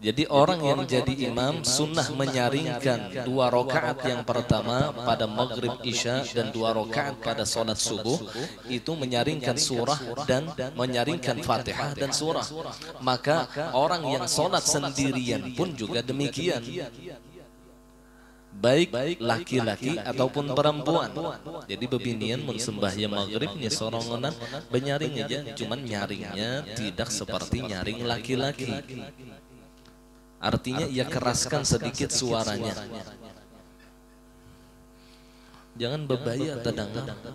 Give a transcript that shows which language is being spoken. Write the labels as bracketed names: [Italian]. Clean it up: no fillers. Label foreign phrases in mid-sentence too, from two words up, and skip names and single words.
[Indonesian] Jadi orang yang jadi imam sunnah menyaringkan 2 rakaat yang pertama pada maghrib isya dan 2 rakaat pada sholat subuh, itu menyaringkan surah dan menyaringkan fatihah dan surah. Maka orang yang sholat sendirian pun juga demikian, baik laki-laki ataupun perempuan. [Banjar] Jadi bebinian mun sembahyang maghrib nih sorongonan benyaring aja, cuman nyaringnya tidak seperti nyaring laki-laki. [Indonesian] Artinya ia keraskan sedikit suaranya. [Banjar] Jangan bebaya tedangan.